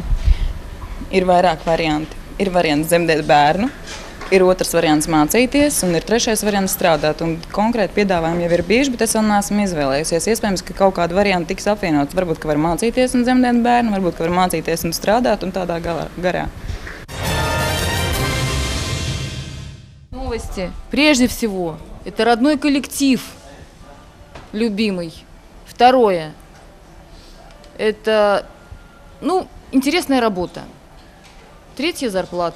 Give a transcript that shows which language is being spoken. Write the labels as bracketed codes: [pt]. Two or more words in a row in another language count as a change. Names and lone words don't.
[lv] Ir vairāk varianti. Ir variants dzemdēt bērnu. Ir otrs variants mācīties, un ir trešais variants strādāt. Un konkrēti piedāvājumi jau ir bijuši, bet es vēl neesmu izvēlējusies. Iespējams, ka kaut kāda varianta tiks apvienots. Varbūt, ka var mācīties un dzemdēt bērnu, varbūt, ka var mācīties un strādāt, un tādā garā. [ru] Новости. Прежде всего, это родной коллектив, любимый. Второе. Это, интересная работа. Третья зарплата.